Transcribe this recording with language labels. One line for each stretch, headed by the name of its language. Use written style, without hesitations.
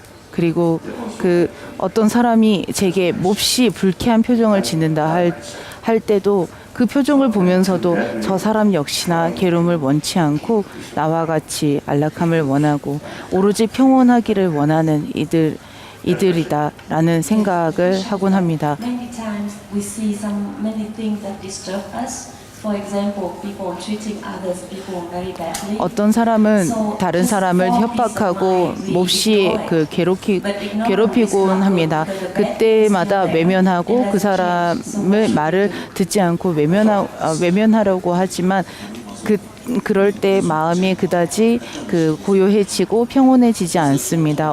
Korean: 그리고 그 어떤 사람이 제게 몹시 불쾌한 표정을 짓는다 할 때도 그 표정을 보면서도 저 사람 역시나 괴로움을 원치 않고 나와 같이 안락함을 원하고 오로지 평온하기를 원하는 이들이다라는 생각을 하곤 합니다.
English: Many times we see many things that disturb us. For example, people treating others people very badly.
Korean: 어떤 사람은 다른 사람을 협박하고 몹시 괴롭히곤 합니다. 그때마다 외면하고 그 사람의 말을 듣지 않고 외면하려고 하지만 그럴 때 마음이 그다지 고요해지고 평온해지지 않습니다.